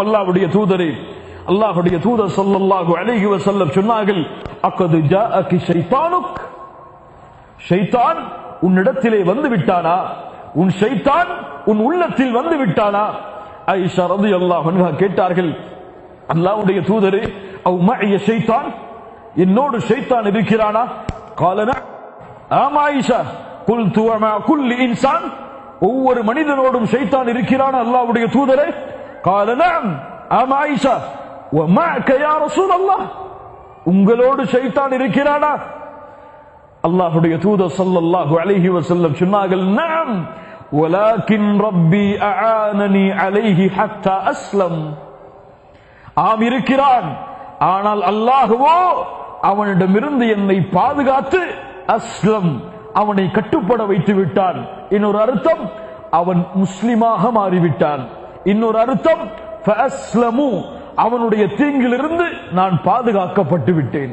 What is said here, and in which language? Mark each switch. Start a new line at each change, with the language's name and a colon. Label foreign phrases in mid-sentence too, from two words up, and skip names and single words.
Tamil: அல்லாஹ்வுடைய தூதரே, அல்லாஹ்வுடைய தூதர்
Arabic: صلى الله عليه وسلم
Tamil: சொன்னார்கள்,
Arabic: أقد جاءك شيطانك,
Tamil: ஷைத்தான் உன்னிடத்திலே வந்து விட்டானா? உன் ஷைத்தான் உன் உள்ளத்தில் வந்து விட்டானா? ஆயிஷா
Arabic: رضي الله عنها
Tamil: கேட்டார்கள், அல்லாஹ்வுடைய தூதரே,
Arabic: أو معي شيطان,
Tamil: என்னோடு ஷைத்தான் இருக்கிறானா?
Arabic: قال نعم.
Tamil: ஆமா ஆயிஷா.
Arabic: قلت وما كل انسان,
Tamil: ஒவ்வொரு மனிதனோடும் ஷைத்தான் இருக்கிறானா அல்லாஹ்வுடைய தூதரே?
Arabic: قال نعم.
Tamil: ஆமா ஆயிஷா.
Arabic: ومعك يا رسول الله,
Tamil: உங்களோடு ஷைத்தான் இருக்கிறானா? அல்லாஹ்வுடைய தூதர்
Arabic: صلى الله عليه وسلم
Tamil: சொன்னார்கள்,
Arabic: نعم ولكن ربي أعانني عليه حتى أسلم.
Tamil: ஆம் இருக்கிறான், ஆனால் அல்லாஹ்வோ அவனிடமிருந்து என்னை பாதுகாத்து அஸ்லம், அவனை கட்டுப்பட வைத்து விட்டான். இன்னொரு அர்த்தம், அவன் முஸ்லிமாக மாறிவிட்டான். இன்னொரு அர்த்தம் ஃபஅஸ்லமு, அவனுடைய தீங்கிலிருந்து நான் பாதுகாக்கப்பட்டு விட்டேன்.